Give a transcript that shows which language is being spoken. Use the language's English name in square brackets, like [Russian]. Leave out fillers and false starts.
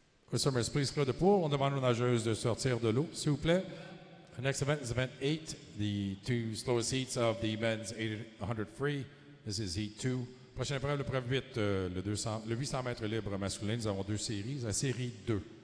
[English] Customers, please clear the pool. [French] On demande aux nageuses de sortir de l'eau, s'il vous plaît. [English] The next event is event 8, the two slowest heats of the men's 800 free. This is heat 2. [French] Prochaine épreuve, l'épreuve 8, le 800 mètres libre masculin. Nous avons deux séries. La série 2.